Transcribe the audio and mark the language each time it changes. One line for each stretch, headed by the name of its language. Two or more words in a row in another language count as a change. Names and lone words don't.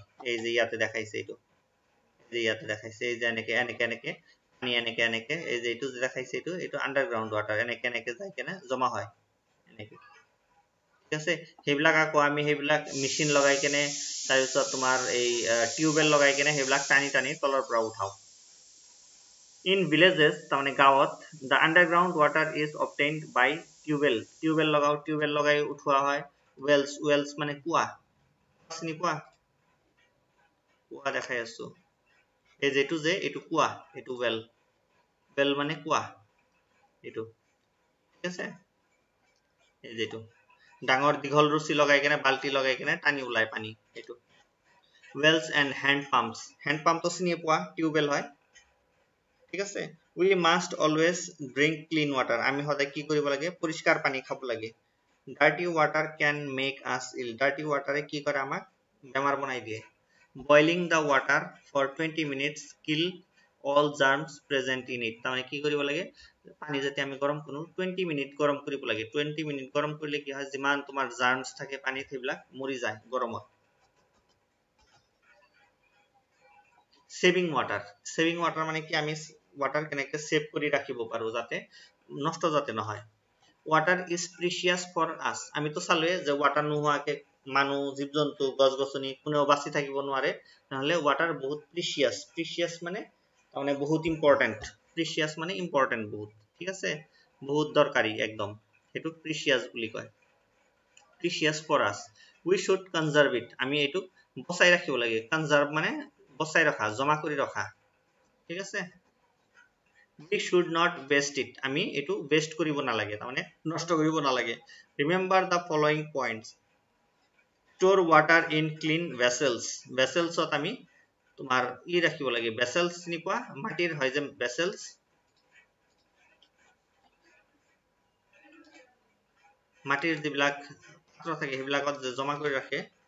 Assamese: এই যে ইয়াতে দেখাইছে, এই যে এনেকে পানী এনেকে এই যে এইটো দেখাইছে, এইটো
English: underground water,
Assamese: এনেকে যাই কিনে জমা হয় এনেকে, ঠিক আছে। সেইবিলাক আকৌ আমি সেইবিলাক মেচিন লগাই কেনে, তাৰপিছত তোমাৰ এই টিউবৱেল লগাই কেনে সেইবিলাক টানি তলৰ পৰা উঠাও।
English: in villages,
Assamese: তাৰমানে গাঁৱত,
English: the underground water is obtained by
Assamese: টিউবৱেল লগাই উঠোৱা হয়। wells মানে কুঁৱা, চিনি পোৱা, কুঁৱা দেখাই আছো, এই যেটো যে এইটো কুঁৱা, এইটো well মানে কুঁৱা, এইটো ঠিক আছে। এই যেটো ডাঙৰ দীঘল ৰছী লগাই কেনে, বাল্টি লগাই কেনে টানি ওলাই পানী, এইটো
English: wells and hand pumps
Assamese: তো চিনি পোৱা, টিউবৱেল হয়, ঠিক আছে।
English: we must always drink clean water,
Assamese: আমি সদায় কি কৰিব লাগে, পৰিষ্কাৰ পানী খাব লাগে।
English: dirty water can make us ill, dirty water
Assamese: কি কৰে আমাক বেমাৰ বনাই দিয়ে।
English: boiling the water for 20 minutes kill all germs present in it,
Assamese: তাৰমানে কি কৰিব লাগে, পানী যেতিয়া আমি গৰম কৰো 20 মিনিট গৰম কৰিব লাগে। 20 মিনিট গৰম কৰিলে কি হয়, যিমান তোমাৰ জাৰ্মছ থাকে পানীত সেইবিলাক মৰি যায় গৰমত।
English: saving water
Assamese: মানে কি, আমি ৱাটাৰ কেনেকে সেভ কৰি ৰাখিব পাৰো যাতে নষ্ট যাতে নহয়।
English: water is precious for us,
Assamese: আমিতো চালোৱে যে ৱাটাৰ নোহোৱাকে মানুহ, জীৱ জন্তু, গছ গছনি কোনেও বাচি থাকিব নোৱাৰে, নহলে ৱাটাৰ বহুত প্ৰিচিয়াছ মানে তাৰমানে বহুত ইম্পৰ্টেন্ট, প্ৰিচিয়াছ মানে ইম্পৰ্টেন্ট বহুত, ঠিক আছে, বহুত দৰকাৰী একদম, সেইটো প্ৰিচিয়াছ বুলি কয়।
English: precious for us, we should conserve it,
Assamese: আমি এইটোক বচাই ৰাখিব লাগে। কনজাৰ্ভ মানে বচাই ৰখা, জমা কৰি ৰখা, ঠিক আছে।
English: we should not waste it,
Assamese: আমি এইটো waste কৰিব নালাগে, তাৰমানে নষ্ট কৰিব নালাগে।
English: remember the following points, store water in clean vessels
Assamese: ত আমি তোমাৰ ৰাখিব লাগে, vessels চিনি পোৱা, মাটিৰ হয় যে vessels, মাটিৰ যিবিলাক পাত্ৰ থাকে সেইবিলাকত জমা কৰি ৰাখে।